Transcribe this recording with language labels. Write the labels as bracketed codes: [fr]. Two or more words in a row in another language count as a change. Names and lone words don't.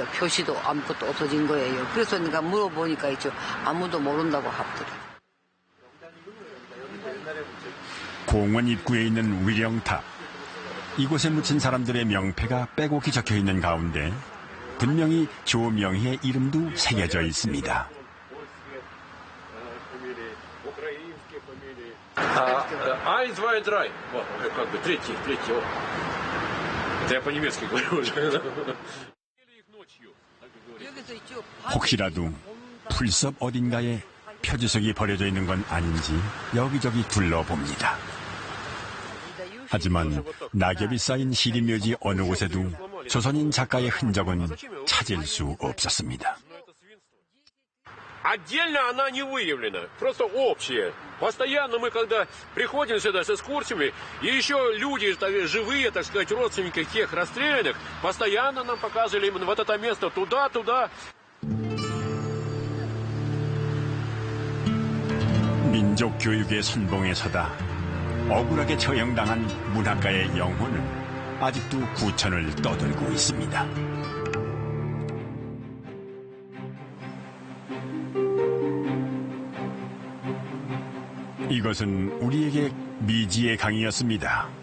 [ko] 표시도 아무것도 없어진 거예요. 그래서 내가 물어보니까 있죠. 아무도 모른다고 하더라고요. 공원 입구에 있는 위령탑. 이곳에 묻힌 사람들의 명패가 빼곡히 적혀 있는 가운데 분명히 조명희의 이름도 새겨져 있습니다. [de] Ein, zwei, drei. [ru] Вот, как бы третий. Вот. Это я по-немецки говорю уже. [ko] 혹시라도 풀숲 어딘가에 표지석이 버려져 있는 건 아닌지 여기저기 둘러봅니다. 하지만 낙엽이 쌓인 시립묘지 어느 곳에도 조선인 작가의 흔적은 찾을 수 없었습니다. [ru] Отдельно она не выявлена, просто общая. Постоянно мы, когда приходим сюда с экскурсиями, и еще люди живые, так сказать, родственники тех расстрелянных, постоянно нам показывали именно вот это место туда. [ko] 민족 교육의 선봉에 서다 억울하게 처형당한 문학가의 영혼은 아직도 구천을 떠돌고 있습니다. 이것은 우리에게 미지의 강이었습니다.